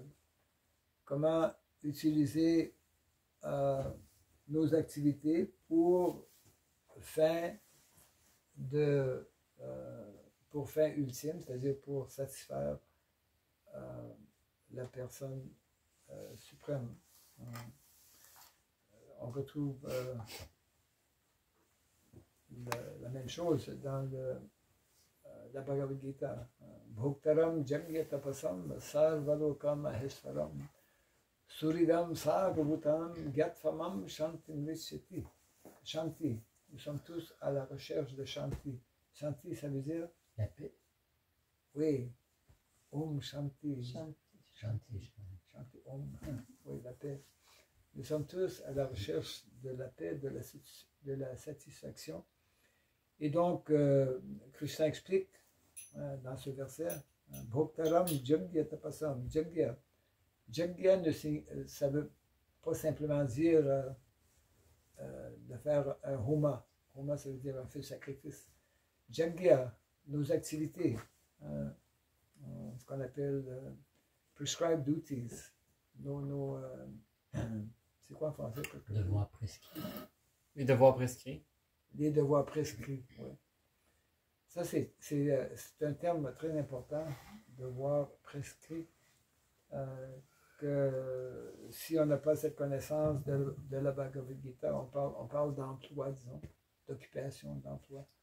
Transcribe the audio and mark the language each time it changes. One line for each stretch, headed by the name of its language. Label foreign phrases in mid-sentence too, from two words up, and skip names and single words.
French: Comment utiliser nos activités pour fin ultime, c'est-à-dire pour satisfaire la personne suprême. On retrouve la même chose dans la Bhagavad Gita.
Sanskrit: Bhoktaram Jagya Tapasam Sarvalokam Maheswaram Suridam Sarvabhutam Gyatfamam Shanti Mrisyati. Shanti.
French: Nous sommes tous à la recherche de Shanti. Shanti, ça veut dire La paix. Oui.
Sanskrit: Om Shanti. Shanti. Shanti Om.
French: Oui, la paix. Nous sommes tous à la recherche de la paix, de la satisfaction. Et donc, Krishna explique dans ce verset,
Sanskrit: Bhoktaram Jagya Tapasam. Jagya.
French: Jagya, ça ne veut pas simplement dire de faire un homa. Homa, ça veut dire un feu sacrifice. Jagya, nos activités, ce qu'on appelle
English: prescribed duties.
French: C'est quoi en français? Devoir prescrit. Les devoirs prescrits. Les devoirs prescrits, oui. Ça, c'est un terme très important, devoir prescrit, que si on n'a pas cette connaissance de la Bhagavad Gita, on parle d'emploi, disons, d'occupation, d'emploi.